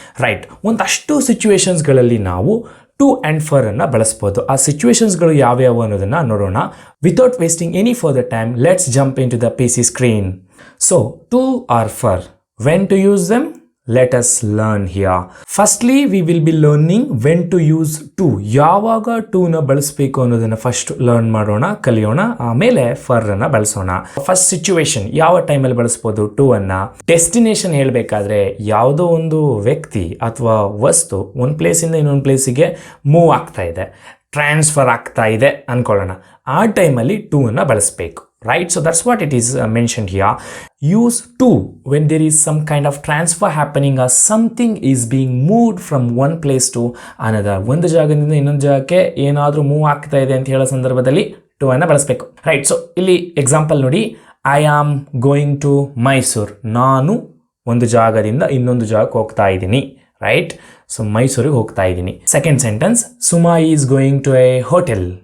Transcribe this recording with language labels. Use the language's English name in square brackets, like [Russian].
[Kannada] Right, ಒಂದಷ್ಟು ಸಿಚುವೇಶನ್ಸ್ಗಳಲ್ಲಿ ನಾವು to and fur ಅನ್ನು ಬಳಸ್ಬೋದು. ಆ ಸಿಚುವೇಶನ್ಸ್ಗಳು ಯಾವ್ಯಾವು ಅನ್ನೋದನ್ನು ನೋಡೋಣ. [English] Without wasting any further time, let's jump in to the PC screen. So to or for, when to use them, let us learn here. Firstly, we will be learning when to use to. [Kannada] ಯಾವಾಗ to ನ ಬಳಸಬೇಕು ಅನ್ನೋದನ್ನ first learn ಮಾಡೋಣ, ಕಲಿಯೋಣ. ಆಮೇಲೆ fur ಅನ್ನ ಬಳಸೋಣ. First situation, ಯಾವ ಟೈಮಲ್ಲಿ ಬಳಸ್ಬೋದು to ಅನ್ನ? ಡೆಸ್ಟಿನೇಷನ್ ಹೇಳಬೇಕಾದ್ರೆ ಯಾವುದೋ ಒಂದು ವ್ಯಕ್ತಿ ಅಥವಾ ವಸ್ತು ಒಂದು ಪ್ಲೇಸಿಂದ ಇನ್ನೊಂದು ಪ್ಲೇಸಿಗೆ ಮೂವ್ ಆಗ್ತಾ ಇದೆ, ಟ್ರಾನ್ಸ್ಫರ್ ಆಗ್ತಾ ಇದೆ ಅನ್ಕೊಳ್ಳೋಣ. ಆ ಟೈಮಲ್ಲಿ to ಅನ್ನ ಬಳಸಬೇಕು. [English] Right, so that's what it is mentioned here. Use to when there is some kind of transfer happening or something is being moved from one place to another. [Kannada] ಒಂದು ಜಾಗದಿಂದ ಇನ್ನೊಂದು ಜಾಗಕ್ಕೆ ಏನಾದರೂ ಮೂವ್ ಆಗ್ತಾ ಇದೆ ಅಂತ ಹೇಳೋ ಸಂದರ್ಭದಲ್ಲಿ to ಅನ್ನು ಬಳಸಬೇಕು. [English] right, so [Kannada] ಇಲ್ಲಿ ಎಕ್ಸಾಂಪಲ್ ನೋಡಿ. [English] I am going to Mysuru. [Kannada] ನಾನು ಒಂದು ಜಾಗದಿಂದ ಇನ್ನೊಂದು ಜಾಗಕ್ಕೆ ಹೋಗ್ತಾ ಇದ್ದೀನಿ. [English] right, so [Kannada] ಮೈಸೂರಿಗೆ ಹೋಗ್ತಾ ಇದ್ದೀನಿ. [English] Second sentence, Suma is going to a hotel.